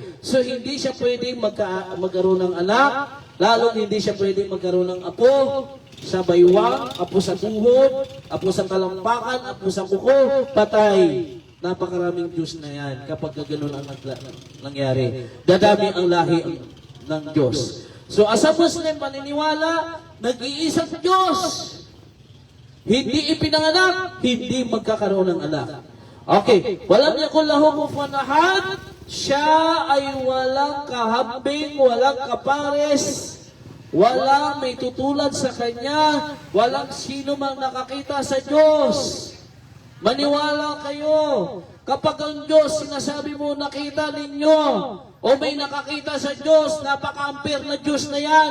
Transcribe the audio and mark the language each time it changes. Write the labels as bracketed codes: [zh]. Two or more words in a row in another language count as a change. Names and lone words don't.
[tl] So, hindi siya pwedeng magkaroon ng anak, lalong hindi siya pwedeng magkaroon ng apo, sa baywang, apo sa tuhod, apo sa talampakan, apo sa kuko, patay. Napakaraming Diyos na yan kapag gano'n ang nangyari. Dadami ang lahi ng Diyos. [en] So as a Muslim, [tl] maniniwala, nag-iisang Diyos. Hindi ipinanganak, hindi magkakaroon ng anak. [ar] Okay, ولم يكن له كفوا أحد, [tl] siya ay walang kahambing, walang kapares, walang may tutulad sa Kanya, walang sino mang nakakita sa Diyos. Maniwala kayo, kapag ang Diyos sinasabi mo nakita ninyo, o may nakakita sa Diyos, napaka-ampere na Diyos na yan.